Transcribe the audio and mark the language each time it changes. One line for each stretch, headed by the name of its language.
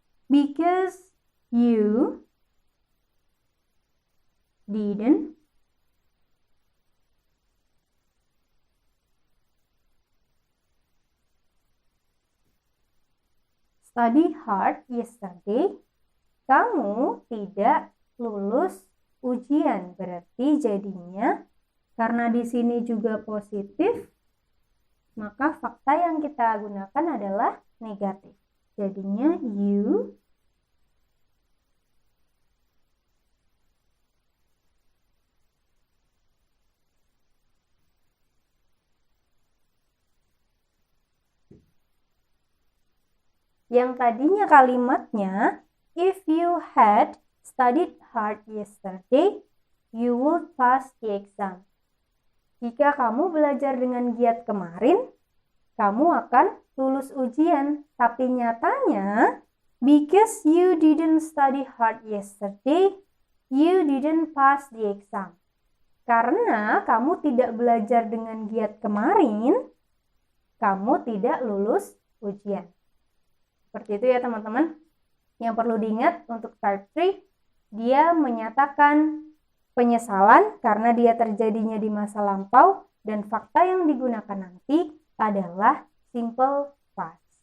English: Because you didn't study hard yesterday,
Indonesian: kamu tidak lulus ujian. Berarti jadinya karena di sini juga positif, maka fakta yang kita gunakan adalah negatif. Jadinya you yang tadinya kalimatnya
English: if you had studied hard yesterday, you would pass the exam.
Indonesian: Jika kamu belajar dengan giat kemarin, kamu akan lulus ujian. Tapi nyatanya,
English: because you didn't study hard yesterday, you didn't pass the exam.
Indonesian: Karena kamu tidak belajar dengan giat kemarin, kamu tidak lulus ujian. Seperti itu ya teman-teman. Yang perlu diingat untuk type 3, dia menyatakan penyesalan karena dia terjadinya di masa lampau, dan fakta yang digunakan nanti adalah simple past.